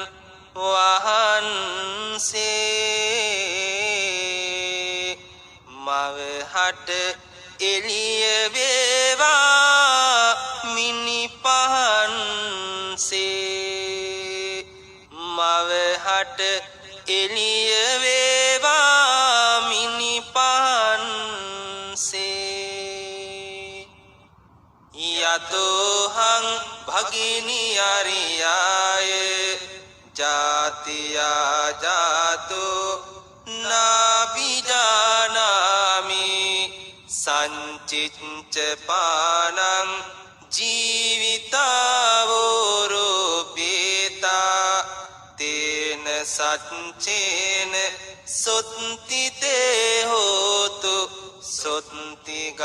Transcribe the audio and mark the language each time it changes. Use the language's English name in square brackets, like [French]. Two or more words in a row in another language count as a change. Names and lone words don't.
[Sinhala] වහන්සේ මවහට එළිය වේවා මිනි පහන්සේ මවහට එළිය වේවා මිනි පහන්සේ [Pali] යතෝහං භගිනි අරියාය ජාතියා ජාතෝ නාබිජානාමි සංචිච්ච පානං ජීවිතාවෝරෝපේතා තේන සච්චේන සොත්තිතේ හෝතු සොත්ති